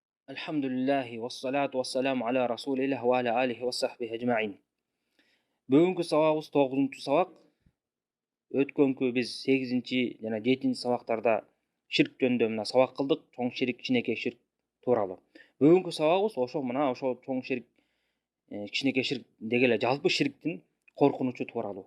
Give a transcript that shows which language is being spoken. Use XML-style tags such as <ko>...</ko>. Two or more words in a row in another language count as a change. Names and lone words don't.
<ar>الحمد لله والصلاة والسلام على رسول الله وعلى آله وصحبه أجمعين.</ar> <ky>Бүгүнкү сабагыбыз 9-сабак. Өткөнкү биз 8 жана 7 сабактарда ширк жөнүндө мына сабак кылдык. Чоң ширк, кичинекей ширк тууралуу. Бүгүнкү сабагыбыз ошо чоң ширк, кичинекей ширк деги эле жалпы ширктин коркунучу тууралуу.</ky>